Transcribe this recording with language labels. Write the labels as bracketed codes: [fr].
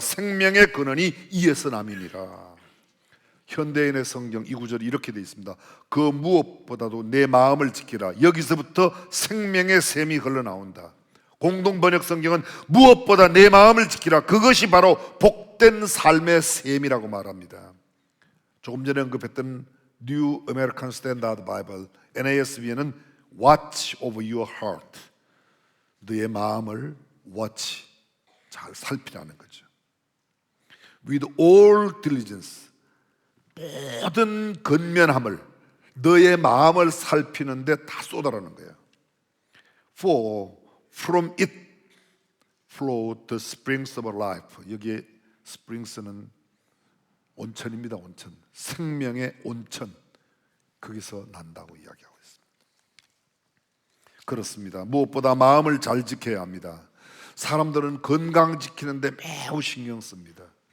[ko] 생명의 근원이 이에서 남이니라. 현대인의 성경 이 구절이 이렇게 되어 있습니다. 그 무엇보다도 내 마음을 지키라. 여기서부터 생명의 샘이 흘러나온다. 공동 번역 성경은 무엇보다 내 마음을 지키라. 그것이 바로 복된 삶의 샘이라고 말합니다. 조금 전에 언급했던 New American Standard Bible NASB에는 [en] Watch over your heart. [ko] 너의 마음을 watch, 잘 살피라는 거죠. [en] With all diligence, [ko] 모든 근면함을 너의 마음을 살피는데 다 쏟아라는 거예요. [en] For from it flow the springs of life. [ko] 여기에 springs는 온천입니다. 온천, 생명의 온천, 거기서 난다고 이야기하고 있습니다. 그렇습니다. 무엇보다 마음을 잘 지켜야 합니다. 사람들은 건강 지키는데 매우 신경 씁니다.